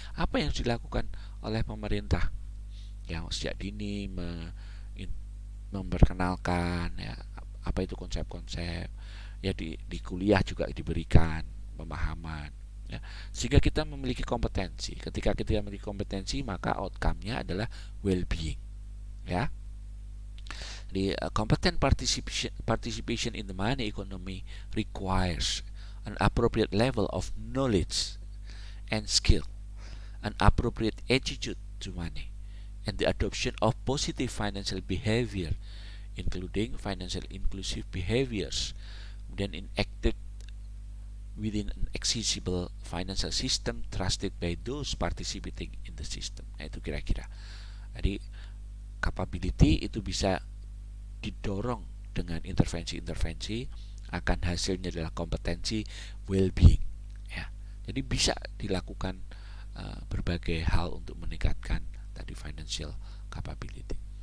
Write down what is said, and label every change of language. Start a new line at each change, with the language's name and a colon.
Indonesian: Apa yang harus dilakukan oleh pemerintah? Ya, sejak dini memperkenalkan ya apa itu konsep-konsep ya, di kuliah juga diberikan pemahaman ya, sehingga kita memiliki kompetensi. Ketika kita memiliki kompetensi, maka outcome-nya adalah well-being ya.
English: The competent participation in the money economy requires an appropriate level of knowledge and skill, an appropriate attitude to money, and the adoption of positive financial behavior, including financial inclusive behaviors, then enacted within an accessible financial system trusted by those participating in the system.
Indonesian: Nah, itu kira-kira. Jadi capability itu bisa didorong dengan intervensi-intervensi, akan hasilnya adalah kompetensi well-being ya. Jadi bisa dilakukan berbagai hal untuk meningkatkan tadi financial capability.